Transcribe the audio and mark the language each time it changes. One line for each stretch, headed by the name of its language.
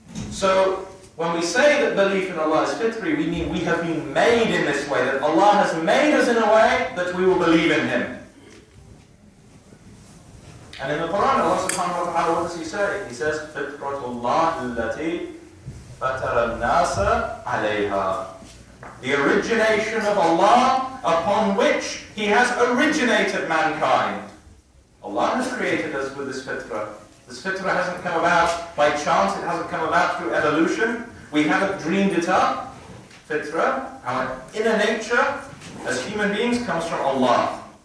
English: So, when we say that belief in Allah is fitri, we mean we have been made in this way, that Allah has made us in a way that we will believe in Him. And in the Quran, Allah subhanahu wa ta'ala, what does He say? He says,
Arabic: فِطْرَةُ اللَّهِ الَّتِي فَتَرَ النَّاسَ عَلَيْهَا.
English: The origination of Allah upon which He has originated mankind. Allah has created us with this fitrah. This fitrah hasn't come about by chance, it hasn't come about through evolution. We haven't dreamed it up. Fitrah, our inner nature as human beings, comes from Allah.